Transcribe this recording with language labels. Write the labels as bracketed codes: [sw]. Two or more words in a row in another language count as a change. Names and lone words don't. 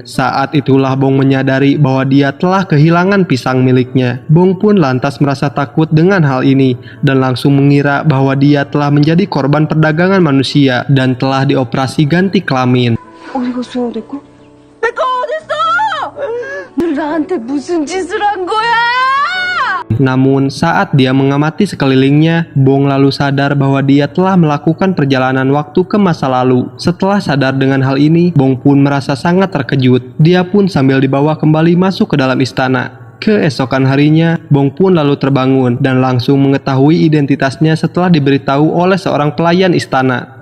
[id] Saat itulah Bong menyadari bahwa dia telah kehilangan pisang miliknya. Bong pun lantas merasa takut dengan hal ini dan langsung mengira bahwa dia telah menjadi korban perdagangan manusia dan telah dioperasi ganti kelamin. [ko] 어디 갔어, 내 거? 내 거 어딨어? 너 나한테 무슨 짓을 한 거야? [id] Namun saat dia mengamati sekelilingnya, Bong lalu sadar bahwa dia telah melakukan perjalanan waktu ke masa lalu. Setelah sadar dengan hal ini, Bong pun merasa sangat terkejut. Dia pun sambil dibawa kembali masuk ke dalam istana. Keesokan harinya, Bong pun lalu terbangun dan langsung mengetahui identitasnya setelah diberitahu oleh seorang pelayan istana.